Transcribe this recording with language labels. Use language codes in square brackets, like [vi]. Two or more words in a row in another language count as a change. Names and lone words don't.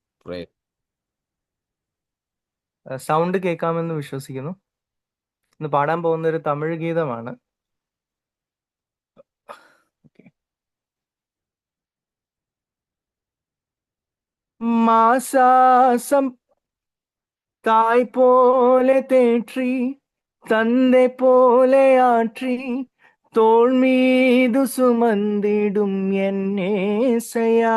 [ml] Great. സൗണ്ട് കേൾക്കാമെന്ന് വിശ്വസിക്കുന്നു. ഇന്ന് പാടാൻ പോകുന്ന ഒരു തമിഴ് ഗീതമാണ്. [ta] மாசாசம் தாய் போல தேற்றி தந்தை போல ஆற்றி தோள் மீது சுமந்திடும் என் நேசையா.